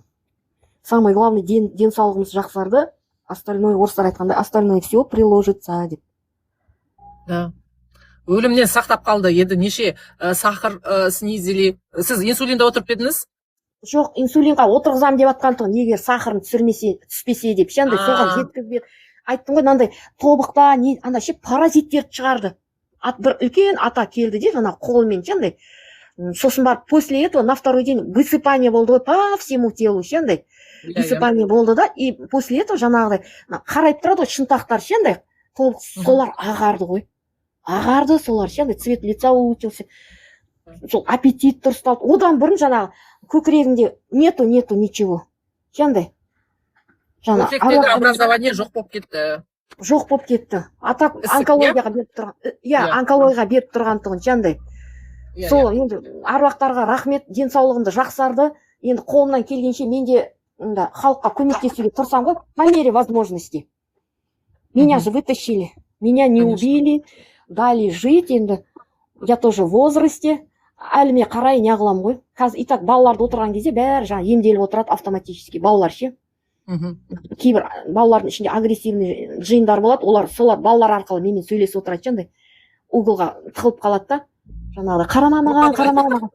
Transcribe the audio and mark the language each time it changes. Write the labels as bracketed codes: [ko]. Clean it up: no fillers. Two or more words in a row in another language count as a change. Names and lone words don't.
[ru] Самый главный [kk] денсаулығымыз жақсарды, остальное, орыстар айтқандай, [ru] остальное все приложится деп. [kk] Да. Өлімнен сақтап қалды. Енді неше сахар снизили. Сіз инсулинда отырып едіңіз? Жоқ, инсулинға отырғызам деп атқан тұғын, егер сахарын түспесе деп. Шандай соған жеткізбеді. Айттым ғой, мынандай тобықта, анда ше паразиттерді шығарды. Бір үлкен ата келді де, ана қолмен шандай. Сосын барып, [ru] после этого на второй день высыпание [kk] болды ғой [ru] по всему телу, шандай. [kk] Высыпание болды да, [ru] и после этого [kk] жаңағыдай қарайып тұрады ғой, шынтақтар шандай. Тобық солар ағарды ғой. Ағарды солар шандай, [ru] цвет лица улучшился. [kk] сол аппетит дұрысталды. Одан бұрын жаңағы көкірегінде [ru] нету ничего. [kk] Жаңағыдай. Көкіректегі образование жоқ болып кетті. Жоқ болып кетті. Атап онкологияға беріп тұрған. Онкологияға беріп тұрған тұғын жаңағыдай. Сол енді аруақтарға рахмет, денсаулығымды жақсарды. Енді қолымнан келгенше мен де халыққа көмектесуге тырысамын ғой, [ru] по мере возможности. Меня же вытащили, меня не убили, дали жить, енді я тоже в возрасте. [kk] Әліме қарай не қыламын ғой. Қазір [ru] и так [kk] балаларды отырған кезде бәрі жаңа емделіп отырады автоматически. Балалар ше. Кейбір балалардың ішінде агрессивный жиындар болады, олар солар балалар арқылы менімен сөйлесіп отырады жаңағыдай. Углға тығылып қалады да. Жаңағыдай қарама маған.